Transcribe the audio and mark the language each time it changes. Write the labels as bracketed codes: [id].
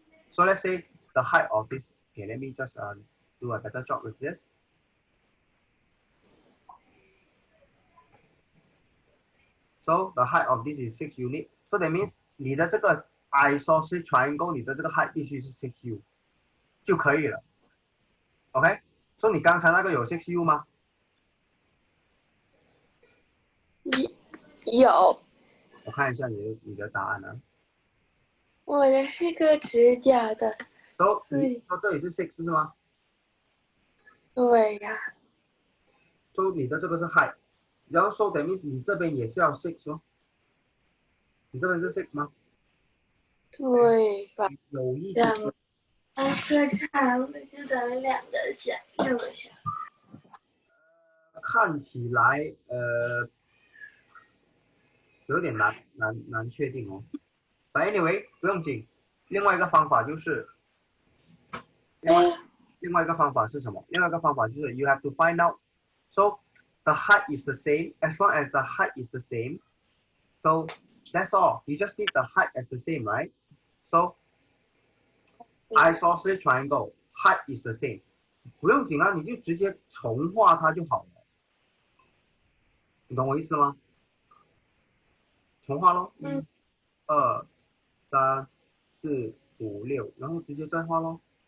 [en] So let's say the height of this. Okay, let me just do a better job with this. So the height of this is 6 unit. So that means [zh] 你的这个 isosceles triangle， 你的这个 height 必须是 6u 就可以了。 OK， 所以你刚才那个有 6u 吗？有。我看一下你的答案啊。我的是个直角的。你说这里是 6是吗？对呀。所以你的这个是 height， 然后 [en] so that means [zh] 你这边也是要 6哦。你这边是 6吗？对吧？有一两个长的就等于2个小，6个小。看起来有点难确定哦。 [en] But anyway， [zh] 不用紧。另外一个方法就是另外一个方法是什么？另外一个方法就是 [en] you have to find out. So the height is the same. As long as the height is the same, so that's all. You just need the height as the same, right? So isosceles triangle height is the same. [zh] 不用紧啊，你就直接重画它就好了。你懂我意思吗？重画咯，1、2、3、4、5、6，然后直接再画咯。